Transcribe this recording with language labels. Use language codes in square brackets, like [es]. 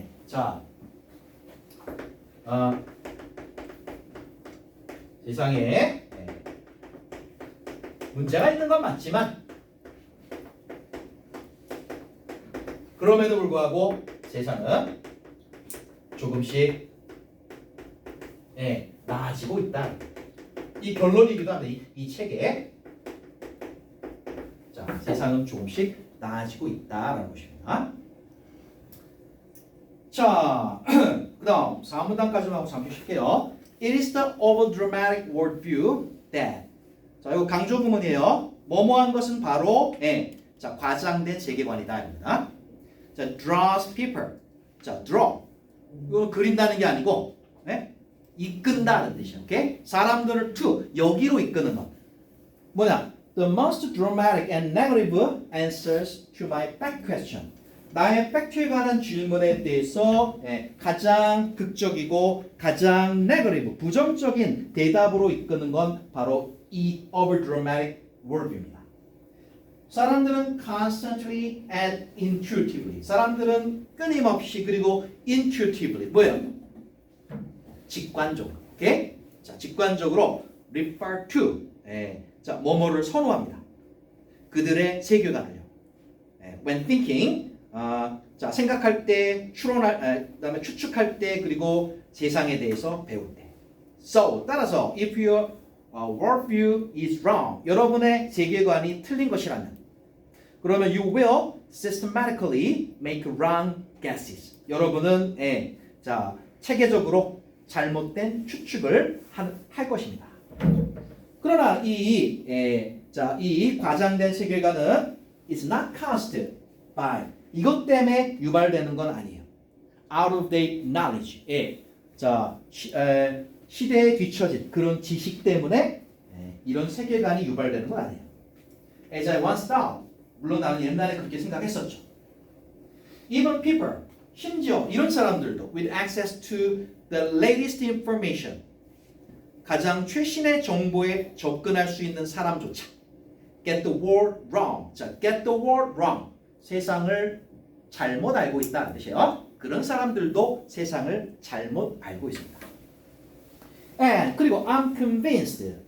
[ko] 자, 세상에 문제가 있는 건 맞지만 그럼에도 불구하고 세상은 조금씩 나아지고 있다. 이 결론이기도 합니다. 이 책에 자, 세상은 조금씩 나아지고 있다라는 것입니다. 자, 그 다음 4문단까지만 하고 잠시 쉴게요. [en] It is the over-dramatic worldview that [ko] 자, 이거 강조 구문이에요. 뭐뭐한 것은 바로 자, 과장된 세계관이다. 입니다. 자, draws people. 자, draw. 이거 그린다는 게 아니고 이끈다는 뜻이에요. 오케이? 사람들을 to 여기로 이끄는 것. 뭐냐? [en] The most dramatic and negative answers to my back question. [ko] 나의 팩트에 관한 질문에 대해서 가장 극적이고 가장 네거티브, 부정적인 대답으로 이끄는 건 바로 이 overdramatic worldview입니다. [en] 사람들은 constantly and intuitively. [ko] 사람들은 끊임없이 그리고 intuitively. 뭐예요? 직관적으로. 오케이? 자, 직관적으로 refer to. 자, 뭐뭐를 선호합니다. 그들의 세계관을요. [en] When thinking. [ko] 자, 생각할 때, 그다음에 추측할 때, 그리고 세상에 대해서 배울 때. [en] So, 따라서, if your worldview is wrong, [ko] 여러분의 세계관이 틀린 것이라면, [en] 그러면 you will systematically make wrong guesses. [ko] 여러분은 자, 체계적으로 잘못된 추측을 할 것입니다. 그러나 이 과장된 세계관은 [en] is not caused by [ko] 이것 때문에 유발되는 건 아니에요. [en] out of date knowledge. 예. [ko] 자, 시대에 뒤처진 그런 지식 때문에 이런 세계관이 유발되는 건 아니에요. [en] As I once thought. [ko] 물론 나는 옛날에 그렇게 생각했었죠. [en] Even people, 심지어 이런 사람들도 with access to the latest information, [ko] 가장 최신의 정보에 접근할 수 있는 사람조차 [en] get the world wrong. 자, get the world wrong. [ko] 세상을 잘못 알고 있다는 뜻이에요. 그런 사람들도 세상을 잘못 알고 있습니다. [en] And 그리고 I'm convinced.